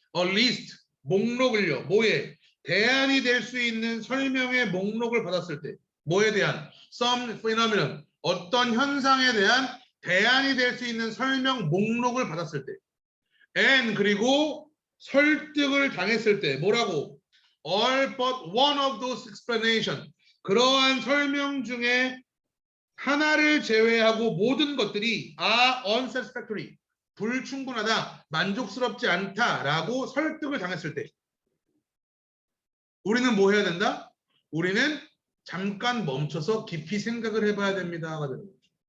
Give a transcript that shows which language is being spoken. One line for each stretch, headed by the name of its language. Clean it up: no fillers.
English: A list,
Korean: 목록을요. 뭐에? 대안이 될 수 있는 설명의 목록을 받았을 때 뭐에 대한?
English: Some phenomenon,
Korean: 어떤 현상에 대한 대안이 될 수 있는 설명 목록을 받았을 때 and 그리고 설득을 당했을 때 뭐라고?
English: All but one of those explanation.
Korean: 그러한 설명 중에 하나를 제외하고 모든 것들이
English: are unsatisfactory.
Korean: 불충분하다, 만족스럽지 않다라고 설득을 당했을 때 우리는 뭐 해야 된다? 우리는 잠깐 멈춰서 깊이 생각을 해봐야 됩니다가 되는 거죠.